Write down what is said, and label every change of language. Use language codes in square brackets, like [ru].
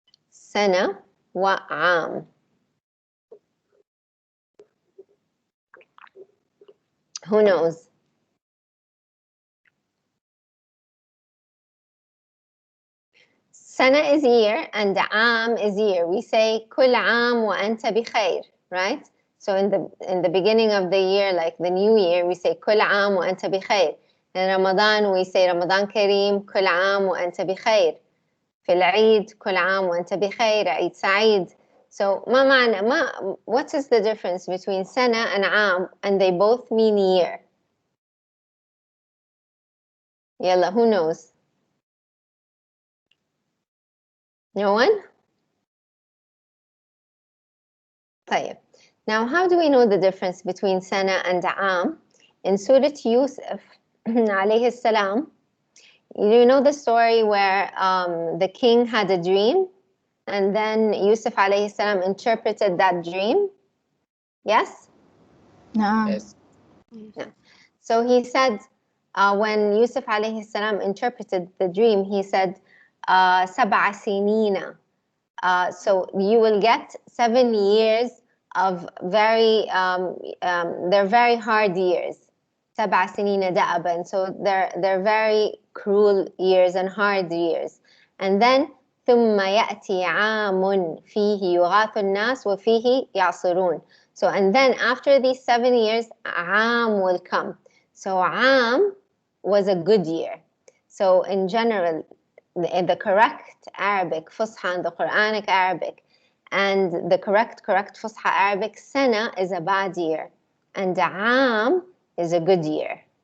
[ar] سنة وعام. [en] Who knows? سنة is year and عام is year. We say [ar] كل عام وأنت بخير, [en] right? So in the beginning of the year, like the new year, we say [ar] كل عام وأنت بخير. [en] In Ramadan, we say [ar] رمضان كريم كل عام وأنت بخير. في العيد كل عام وأنت بخير. عيد سعيد. [en] So what is the difference between سنة and عام, and they both mean year? يلا, who knows? No one? [ar] طيب. [en] Now, how do we know the difference between سنة and عام? In Surah Yusuf, [ar] عليه السلام, [en] you know the story where the king had a dream, and then Yusuf عليه السلام interpreted that dream? Yes? Yes. No. So he said, when Yusuf عليه السلام interpreted the dream, he said, [ar] سبع سنين. [en] So you will get 7 years of they're very hard years. [ar] سبع سنين دأبا. [en] So they're very cruel years and hard years. And then [ar] ثم يأتي عام فيه يغاث الناس وفيه يعصرون. [en] So and then after these 7 years, عام will come. So عام was a good year. So in general, the correct Arabic فصحى and the Quranic Arabic and the correct فصحى Arabic, سنة is a bad year and عام is a good year.